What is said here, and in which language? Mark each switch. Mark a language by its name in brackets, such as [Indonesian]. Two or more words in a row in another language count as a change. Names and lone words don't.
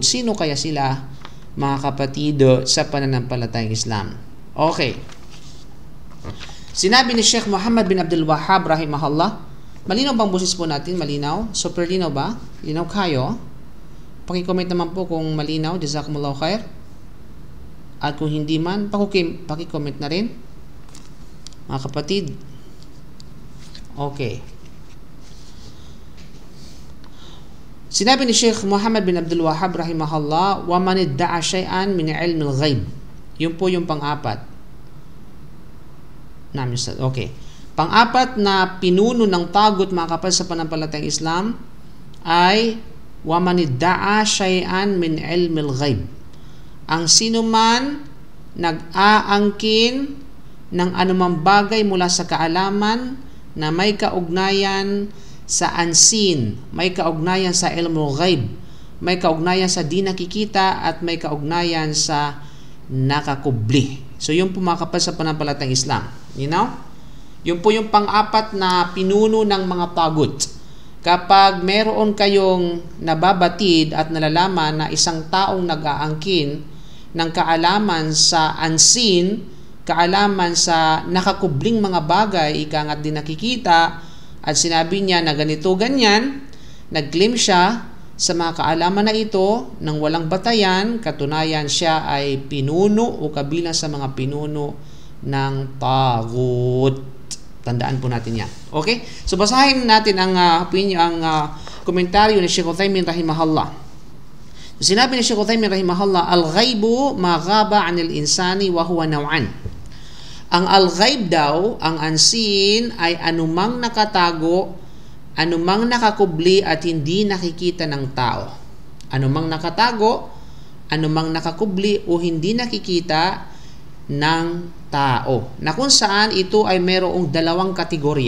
[Filipino] Sino kaya sila, mga kapatid, sa pananampalatayang Islam? Okay. Sinabi ni Sheikh Muhammad bin Abdul Wahhab rahimahullah. Malinaw bang boses po natin? Malinaw? Super linaw ba? Linaw kayo? Paki-comment naman po kung malinaw. [Arabic] جزاكم الله خيرا. [Filipino] At kung hindi man, paki-comment na rin, mga kapatid. Okay. Sinabi ni Sheikh Muhammad bin Abdul Wahhab rahimahullah, [Arabic] ومن ادعى شيئا من علم الغيب. [Filipino] Yun po yung pang-apat. Okay. Pang-apat na pinuno ng tagut, mga kapal sa pananampalatayang Islam, ay [Arabic] ومن ادعى شيئا من علم الغيب. [Filipino] Ang sino man nag-aangkin ng anumang bagay mula sa kaalaman na may kaugnayan sa unseen, may kaugnayan sa [Arabic] علم غيب, [Filipino] may kaugnayan sa di nakikita, at may kaugnayan sa nakakubli. So yun po mga kapal sa pananampalatayang Islam. [English] You know? [Filipino] Yun po yung pang-apat na pinuno ng mga tagut. Kapag meron kayong nababatid at nalalaman na isang taong nag-aangkin ng kaalaman sa unseen, kaalaman sa nakakubling mga bagay, ika nga't di nakikita, at sinabi niya na ganito ganyan, nag-claim siya sa mga kaalaman na ito nang walang batayan, katunayan siya ay pinuno o kabilang sa mga pinuno ng tagut. Tandaan po natin yan. Okay? So basahin natin ang komentaryo ni Sheikh Uthaymin rahimahullah. Sinabi ni Sheikh Uthaymin rahimahullah, [Arabic] الغيب ما غاب عن الإنسان وهو نوعان. [Filipino] Ang al-ghaib daw, ang unseen, ay anumang nakatago, anumang nakakubli at hindi nakikita ng tao. Anumang nakatago, anumang nakakubli o hindi nakikita ng tao. Na kung saan ito ay mayroong dalawang kategorya.